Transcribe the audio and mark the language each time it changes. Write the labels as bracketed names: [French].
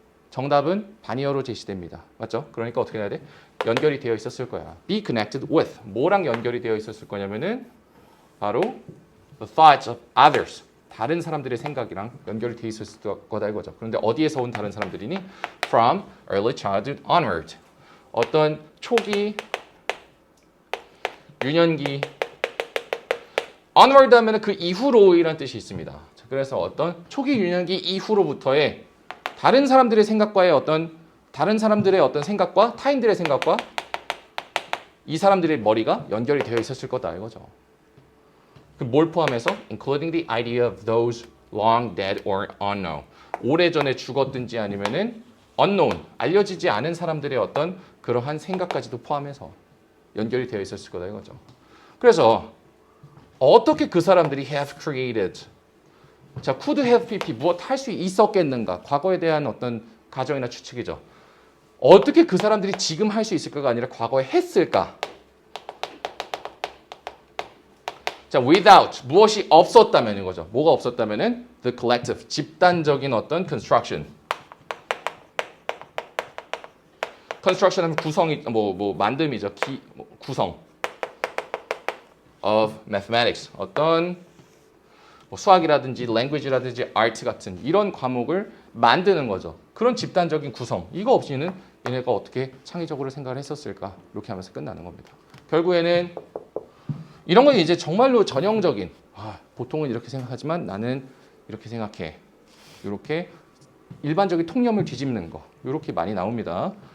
[Korean] 정답은 바니어로 제시됩니다. 맞죠? 그러니까 어떻게 해야 돼? 연결이 되어 있었을 거야. [English] Be connected with. [Korean] 뭐랑 연결이 되어 있었을 거냐면은 바로 [English] the thoughts of others. [Korean] 다른 사람들의 생각이랑 연결이 되어 있었을 거다 이거죠. 그런데 어디에서 온 다른 사람들이니? [English] From early childhood onward. [Korean] 어떤 초기, 유년기, onward 하면 그 이후로이라는 뜻이 있습니다. 자, 그래서 어떤 초기 유년기 이후로부터의 다른 사람들의 생각과의 어떤 다른 사람들의 어떤 생각과 타인들의 생각과 이 사람들의 머리가 연결이 되어 있었을 거다 이거죠. 뭘 포함해서? [English] Including the idea of those long dead or unknown. [Korean] 오래전에 죽었든지 아니면은 unknown, 알려지지 않은 사람들의 어떤 그러한 생각까지도 포함해서 연결이 되어 있었을 거다 이거죠. 그래서 어떻게 그 사람들이 [English] have created, [Korean] 자, could have pp 무엇 할 수 있었겠는가? 과거에 대한 어떤 가정이나 추측이죠. 어떻게 그 사람들이 지금 할 수 있을까가 아니라 과거에 했을까? 자, without 무엇이 없었다면 이거죠. 뭐가 없었다면은 [English] the collective [Korean] 집단적인 어떤 construction. construction 하면 구성이 뭐 만듦이죠. 구성 [English] of mathematics. [Korean] 어떤 뭐 수학이라든지 language라든지 art 같은 이런 과목을 만드는 거죠. 그런 집단적인 구성. 이거 없이는 얘네가 어떻게 창의적으로 생각을 했었을까? 이렇게 하면서 끝나는 겁니다. 결국에는 이런 건 이제 정말로 전형적인 보통은 이렇게 생각하지만 나는 이렇게 생각해. 이렇게 일반적인 통념을 뒤집는 거. 이렇게 많이 나옵니다.